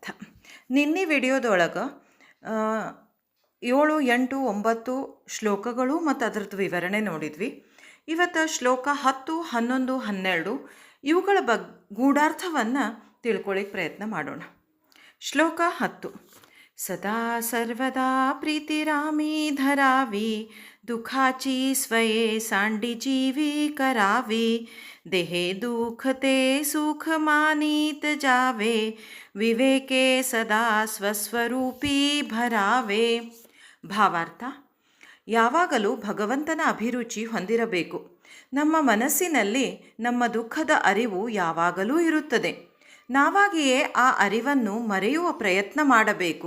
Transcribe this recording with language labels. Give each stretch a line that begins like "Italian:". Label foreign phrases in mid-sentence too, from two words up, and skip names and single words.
Kannada: ನಿನ್ನೆ ವಿಡಿಯೋದೊಳಗೆ 7, 8, 9 ಶ್ಲೋಕಗಳು ಮತ್ತು ಅದರದ್ದು ವಿವರಣೆ ನೋಡಿದ್ವಿ. ಇವತ್ತು ಶ್ಲೋಕ 10, 11, 12 ಇವುಗಳ ಗೂಢಾರ್ಥವನ್ನು ತಿಳ್ಕೊಳ್ಳಿಕ್ಕೆ ಪ್ರಯತ್ನ ಮಾಡೋಣ. ಶ್ಲೋಕ 10.
Marathi: सदा सर्वदा प्रीतिरामी धरावी, दुखाची स्वये सांडी जीवी करावी, देहे दुखते सुख मानीत जावे, विवेके सदा स्वस्वरूपी भरावे.
Kannada: ಭಾವಾರ್ಥ: ಯಾವಾಗಲೂ ಭಗವಂತನ ಅಭಿರುಚಿ ಹೊಂದಿರಬೇಕು. ನಮ್ಮ ಮನಸ್ಸಿನಲ್ಲಿ ನಮ್ಮ ದುಃಖದ ಅರಿವು ಯಾವಾಗಲೂ ಇರುತ್ತದೆ. ನಾವಾಗಿಯೇ ಆ ಅರಿವನ್ನು ಮರೆಯುವ ಪ್ರಯತ್ನ ಮಾಡಬೇಕು.